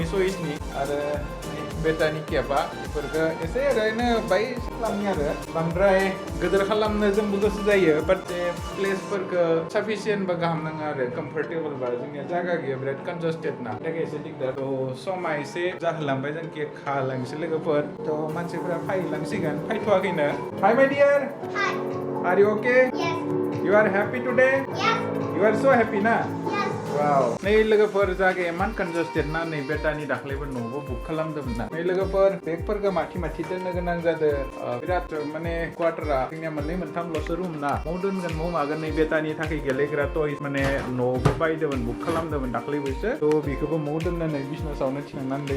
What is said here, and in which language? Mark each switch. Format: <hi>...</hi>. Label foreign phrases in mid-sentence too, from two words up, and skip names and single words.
<brx>चइसनि आरो बेटानि केपा बेफोरखौ एसे ओरैनो बाय खालामनि आरो बांद्राय गिदिर खालामनो जोंबो गोसो जायो बाट प्लेसफोरखौ साफिसियेन्ट बा गाहाम नाङा आरो कम्फर्टेबल बा जोंनिया जायगा गैया बिराद कनजास्टेड ना थाखाय एसे दिगदार थ' समा एसे जाहोलांबाय जों केक खालांसै लोगोफोर थ' मानसिफोरा फायलांसिगोन फायथ'वाखैनो</brx> <en>hi my dear hi are you ok yes you are happy today yes you are so happy</en> <brx>ना वाव नै लोगोफोर जागे एमान कनजास्टेड ना नै बेटानि दाख्लैबो न'बो बुक खालामदोंमोन ना नै लोगोफोर बेगफोरखौ माथि दोननो गोनां जादों बिराद माने क्वार्टारा जोंनिया मोननै मोनथामल'सो रुम ना मौ दोनगोन मौ मागोन नै बेटानि थाखाय गेलेग्रा टयस माने न'बो बायदोंमोन बुक खालामदोंमोन दाख्लैबोसो थ' बेखौबो मौ दोननानै बिसनासावनो थिखांनानै दै</brx>